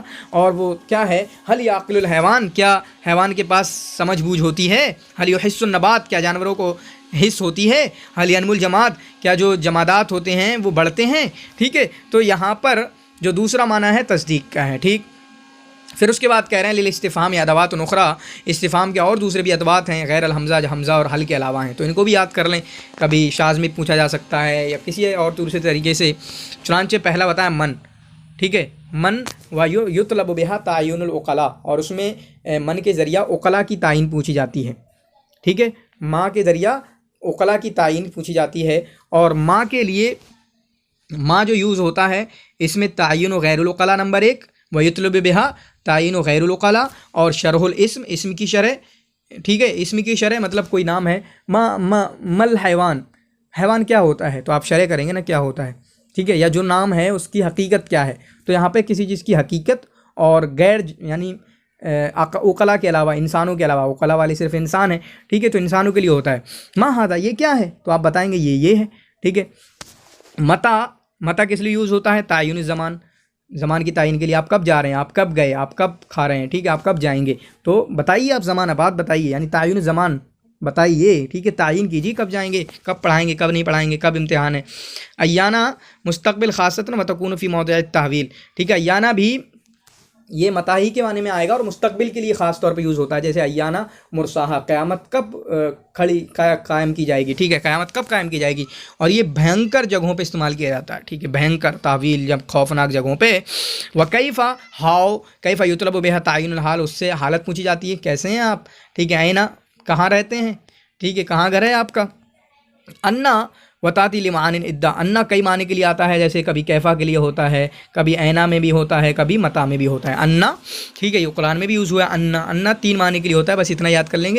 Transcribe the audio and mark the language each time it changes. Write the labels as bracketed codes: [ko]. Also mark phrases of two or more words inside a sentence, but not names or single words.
[hi] और वो क्या है, [ar] هل يعقل الحيوان, [hi] क्या हैवान के पास समझ बूझ होती है, [ar] هل يحس النبات, [hi] क्या जानवरों को हिस्स होती है, [ar] هل ينمو الجماد, [hi] क्या जो जमादात होते हैं वो बढ़ते हैं, ठीक है। तो यहाँ पर जो दूसरा माना है तस्दीक का है। ठीक, फिर उसके बाद कह रहे हैं [ar] للاستفهام أدوات أخرى, [hi] इस्तिफ़ाम के और दूसरे भी अदवात हैं [ar] غير الهمزة, [hi] जो हमज़ा और हल के अलावा हैं, तो इनको भी याद कर लें। कभी शाज़ में पूछा जा सकता है या किसी और दूसरे तरीके से। चुनांचे पहला बताया मन, ठीक है, [ar] من ويطلب بها تعيين العقلاء, [hi] और उसमें मन के ज़रिया उक़ला की तायीन पूछी जाती है। ठीक है, माँ के ज़रिया उक़ला की तायीन पूछी जाती है। और माँ के लिए माँ जो यूज़ होता है इसमें [ar] تعيين غير العقلاء [hi] नंबर 1, [ar] ويطلب بها تعيين غير العقلاء, [hi] और [ar] شرح الاسم, [hi] इस्म की शरह। ठीक है, इस्म की शरह मतलब कोई नाम है। [ar] ما الحيوان, [hi] हैवान क्या होता है, तो आप शरह करेंगे ना क्या होता है। ठीक है, या जो नाम है उसकी हकीकत क्या है, तो यहाँ पे किसी चीज़ की हकीकत और गैर यानी उक़ला के अलावा, इंसानों के अलावा, उक़ला वाले सिर्फ इंसान है। ठीक है, तो इंसानों के लिए होता है [ar] ما هذا, [hi] ये क्या है, तो आप बताएंगे ये है। ठीक है, मता किस लिए यूज़ होता है, [ar] تعيين الزمان, [hi] ज़मान की तायीन के लिए। आप कब जा रहे हैं, आप कब गए, आप कब खा रहे हैं, ठीक है, आप कब जाएंगे, तो बताइए आप ज़मान बात बताइए, यानी [ar] تعيين الزمان [hi] बताइए। ठीक है, तायीन कीजिए कब जाएंगे, कब पढ़ाएंगे, कब नहीं पढ़ाएंगे, कब इम्तिहान है। [ar] أيان مستقبل خاصة وتكون في موضع تهويل. [hi] ठीक है, अय्याना भी ये मताही के माने में आएगा और मुस्तकबिल के लिए ख़ास तौर पे यूज़ होता है। जैसे [ar] أيان مرساها, [hi] क़यामत कब कायम की जाएगी। ठीक है, क़यामत कब कायम की जाएगी, और ये भयंकर जगहों पे इस्तेमाल किया जाता है। ठीक है, भयंकर तावील, जब खौफनाक जगहों पे। [ar] وكيف, [hi] हाउ, [ar] كيف يطلب بها تعيين الحال, [hi] उससे हालत पूछी जाती है, कैसे हैं आप। ठीक है, ऐना, कहाँ रहते हैं। ठीक है, कहाँ घर है आपका। [ar] أنى وتأتي لمعان عدة, [hi] अन्ना कई माने के लिए आता है, जैसे कभी कैफ़ा के लिए होता है, कभी ऐना में भी होता है, कभी मता में भी होता है अन्ना। ठीक है, ये कुरान में भी यूज़ हुआ है अन्ना। अन्ना 3 माने के लिए होता है, बस इतना याद कर लेंगे।